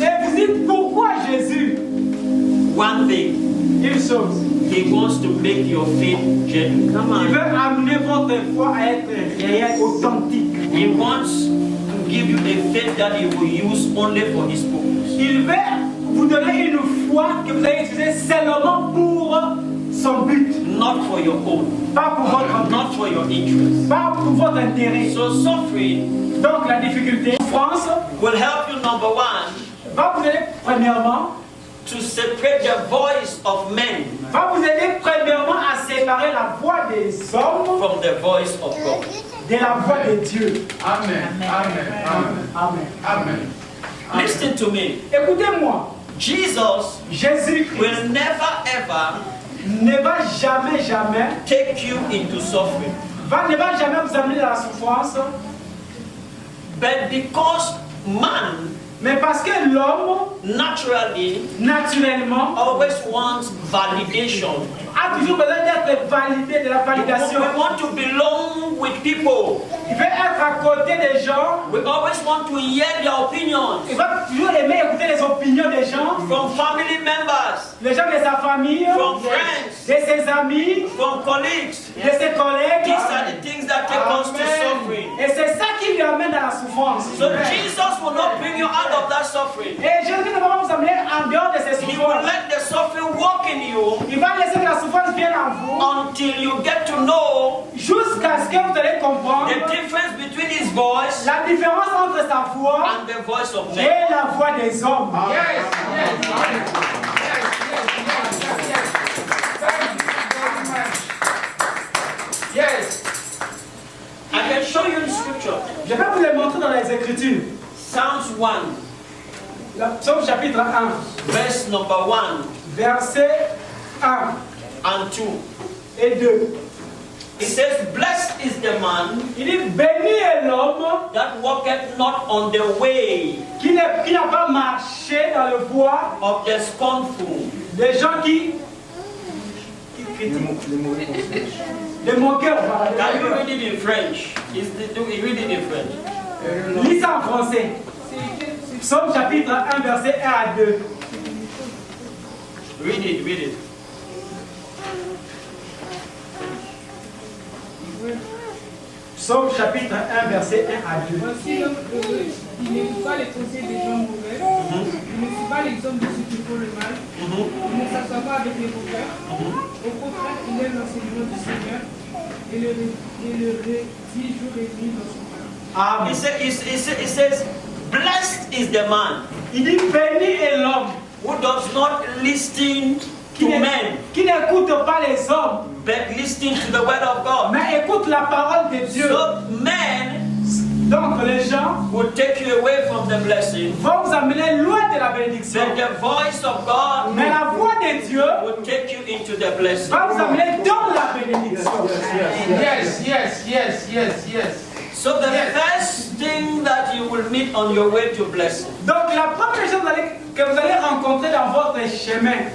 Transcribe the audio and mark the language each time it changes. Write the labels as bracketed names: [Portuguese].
[French] Et vous dites pourquoi Jésus? [English] One thing, [French] Une chose, [English] He wants to make your faith genuine. [French] il veut amener votre foi à être réelle, authentique. [English] He wants to give you a faith that He will use only for His purpose. [French] Il veut vous donner une foi que vous allez utiliser seulement pour son but, [English] Not for your own, [French] pas pour votre but, [English] not for your interest. [French] pas pour votre intérêt. [English] So suffering [French] Donc la difficulté, France, [English] will help you, number one, [French] va vous aider premièrement, [English] to separate the voice of men [French] va vous aider premièrement à séparer la voix des hommes [English] from the voice of God. [French] de la voix de Dieu. Amen. Amen. Amen. Amen. Amen. [English] Listen to me. [French] Écoutez-moi. [English] Jesus [French] Jésus-Christ [English] will never ever [French] ne va jamais [English] take you into suffering. [French] ne va jamais vous amener dans la souffrance. [English] But because man [French] Mais parce que l'homme, naturellement, [English] always wants validation. [French] A toujours besoin d'être validé, de la validation. [English] We want to belong with people. [French] Il veut être à côté des gens. [English] We always want to hear their opinions. [French] Il va toujours aimer écouter les opinions des gens. [English] From family members. [French] Les gens de sa famille. [English] From friends. [French] De ses amis. [English] From colleagues. [French] De ses collègues. [English] These are the things that take us to suffering. [French] Et c'est ça qui lui amène à la souffrance. [English] So Jesus will not bring you out of that suffering. [French] Et Jésus ne va pas vous amener en dehors de ces [English] He will [French] souffrances. [English] let the suffering walk in you. [French] Il va laisser que la souffrance vienne en vous. [English] Until you get to know [French] jusqu'à ce que vous allez comprendre [English] the difference between his voice [French] la différence entre sa voix [English] and the voice of men. [French] et la voix des hommes. [English] Yes. Yes. I can show you in scripture. [French] Je vais vous les montrer dans les Écritures. [English] Psalms 1. [French] Psaume chapitre 1. [English] Verse number 1. [French] Verset 1 [English] and 2. [French] Et 2. [English] It says, blessed is the man [French] Il dit, béni est l'homme [English] that walketh not on the way [French] qui n'a pas marché dans le voie [English] of the scornful. [French] Des gens qui critiquent. Les moqueurs. [English] Can you read it in French? Do we read it in French? [French] Lis ça en français. Psaume chapitre 1, verset 1 à 2. [English] Read it. [French] Psaume chapitre 1, verset 1 à 2. Voici l'homme heureux, il n'écoute pas les conseils des gens mauvais, il ne suit pas l'exemple de ceux qui font le mal, il ne s'assoit pas avec les moqueurs, au contraire, il aime l'enseignement du Seigneur et le rédit jour et nuit dans son cœur. Amen. [English] It says, blessed is the man. [French] Il dit, béni est l'homme [English] who does not listen to men, [French] qui n'écoute pas les hommes, [English] but listen to the word of God. [French] mais écoute la parole de Dieu. [English] So men [French] Donc les gens [English] will take you away from the blessing, [French] vont vous amener loin de la bénédiction. [English] but the voice of God [French] Mais la voix de Dieu [English] will take you into the blessing. [French] va vous amener dans la bénédiction. [English] Yes. So the first thing that you will meet on your way to blessing [French] Donc la première chose que vous allez rencontrer dans votre chemin